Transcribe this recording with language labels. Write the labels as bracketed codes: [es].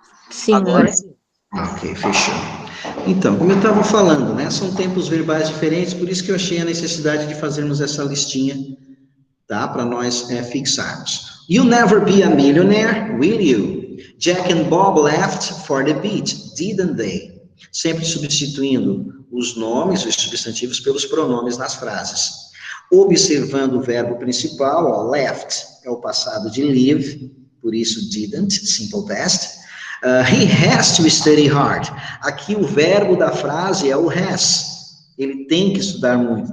[pt] Sim, agora sim. Ok, fechou. Então, como eu estava falando, né, são tempos verbais diferentes, por isso que eu achei a necessidade de fazermos essa listinha, tá, para nós fixarmos. [en] You'll never be a millionaire, will you? Jack and Bob left for the beach, didn't they? [pt] Sempre substituindo os nomes, os substantivos, pelos pronomes nas frases. Observando o verbo principal, ó, left é o passado de live, por isso didn't, simple past. [en] He has to study hard. [pt] Aqui o verbo da frase é o has. Ele tem que estudar muito.